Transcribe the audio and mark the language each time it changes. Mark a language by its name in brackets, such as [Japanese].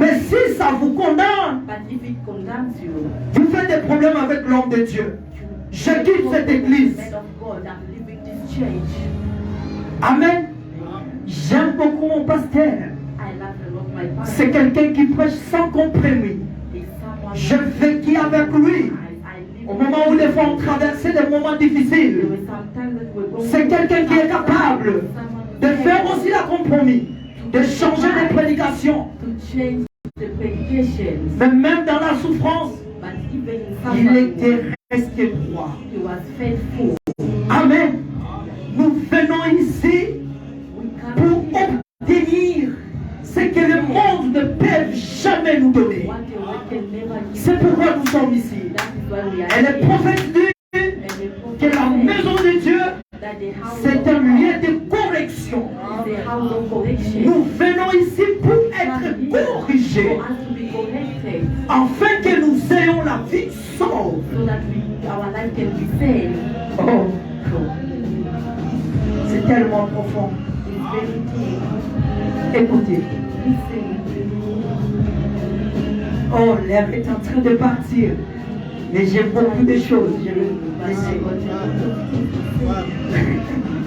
[French] Mais si ça vous condamne, [English] But if it condemns you, [French] vous faites des problèmes avec l'homme de Dieu. Je quitte cette église. [English] man of God, I'm leaving this church. Amen. [French] J'aime beaucoup mon pasteur. [English] I love a lot my pastor. [French] C'est quelqu'un qui prêche sans compromis. [English] He's someone [French] Je vécu avec lui. [English] I live [French] Au [English] with. [French] moment où les femmes traversaient des moments [English] There [French] difficiles. [English] were some times that we're going [French] C'est quelqu'un qui est capable de faire aussi la compromis, de changer les prédications. [English] to change the predications. [French] Mais même dans la souffrance, [English] But even in [French] il [English] suffering, [French] était resté droit. [English] he was faithful. [French] Amen. Nous venons ici [English] We [French] pour [English] come here. [French] obtenir ce que le monde ne peut jamais nous donner. [English] What the world can never give. [French] C'est pourquoi nous sommes ici. [English] That is why we are [French] Et le [English] here. [French] prophète dit [English] And the prophet [French] que la [English] said [French] maison de Dieu, [English] that the house [French] c'est [English] of [French] un [English] God [French] lieu de correction. [English] is the house of correction. [French] Nous venons ici pour être corrigés, [English] For us to be corrected, [French] afin que nous ayons la vie sauve. [English] so that our life can be saved. [French] Oh, c'est tellement profond. [English] It's very deep. [French] Écoutez. [English] Listen. [French] Oh, l'air est en train de partir. Mais j'ai beaucoup de choses. Je vais [English] But I [French] laisser. [English] got a lot of things to say.